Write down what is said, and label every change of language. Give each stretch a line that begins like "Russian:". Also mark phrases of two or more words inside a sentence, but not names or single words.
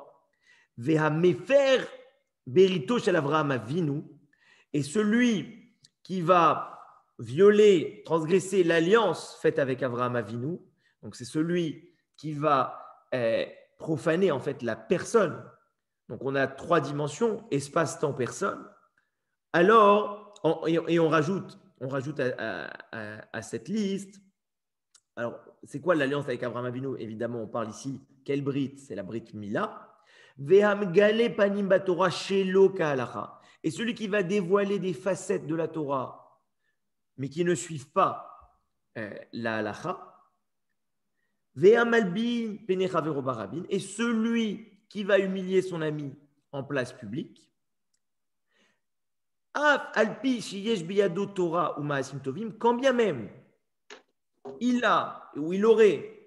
Hebrew: והמפר בריתו של אברהם אבינו,
French: et celui qui va violer, transgresser l'alliance faite avec Avraham Avinu, donc c'est celui qui va profaner en fait la personne. Donc on a 3 dimensions, espace, temps, personne. Alors, on rajoute à cette liste. Alors, c'est quoi l'alliance avec Avraham Avinu? Évidemment, on parle ici, quelle brite? C'est la
Hebrew: ברית מילה. והמגלה פנים בתורה שלא כהלכה.
French: Et celui qui va dévoiler des facettes de la Torah, mais qui ne suivent pas la halacha. Et celui qui va humilier son ami en place publique, quand bien même il a ou il aurait